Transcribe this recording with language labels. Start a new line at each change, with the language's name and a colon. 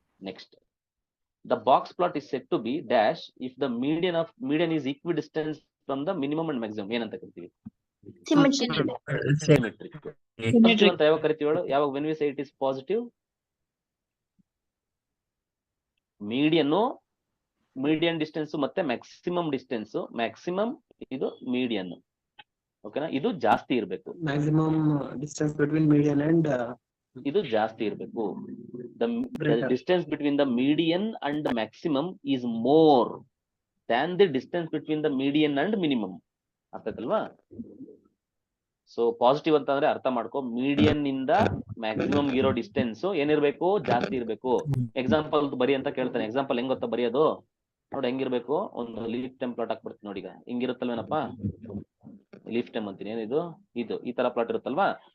English: Next, the box plot is said to be dash if the median is equidistant from the minimum and maximum.
Kannada: ಏನಂತ ಕರಿತೀವಿ? Symmetric. ಅಂತ ಯಾವಾಗ ಕರಿತೀವಿ ಹೇಳು?
English: ಯಾವಾಗ when we say it is positive?
Kannada: Median distance ಮತ್ತೆ maximum distance. Maximum ಇದು median, ಓಕೆನಾ. ಇದು ಜಾಸ್ತಿ ಇರಬೇಕು.
English: maximum distance between median and
Kannada: ಇದು ಜಾಸ್ತಿ ಇರಬೇಕು.
English: The distance between the median and the maximum is more than the distance between the median and minimum.
Kannada: ಅರ್ಥಾಯ್ತಲ್ವಾ? So positive ಅಂತಂದ್ರೆ ಅರ್ಥ ಮಾಡ್ಕೊ, ಮೀಡಿಯನ್ ಇಂದ ಮ್ಯಾಕ್ಸಿಮಮ್ ಇರೋ ಡಿಸ್ಟೆನ್ಸ್ ಏನಿರ್ಬೇಕು, ಜಾಸ್ತಿ ಇರ್ಬೇಕು. ಎಕ್ಸಾಂಪಲ್ ಬರಿ ಅಂತ ಕೇಳ್ತಾನೆ. ಎಕ್ಸಾಂಪಲ್ ಹೆಂಗ್ ಗೊತ್ತಾ ಬರೆಯೋದು ನೋಡಿ, ಹೆಂಗಿರ್ಬೇಕು, ಒಂದು ಲೀಫ್ ಟೈಮ್ ಪ್ಲಾಟ್ ಹಾಕ್ಬಿಡ್ತೀನಿ ನೋಡಿ. ಈಗ ಹಿಂಗಿರುತ್ತಲ್ವೇನಪ್ಪ, ಲೀಫ್ ಟೈಮ್ ಅಂತೀನಿ, ಏನಿದು ಇದು ಈ ತರ ಪ್ಲಾಟ್ ಇರುತ್ತಲ್ವಾ.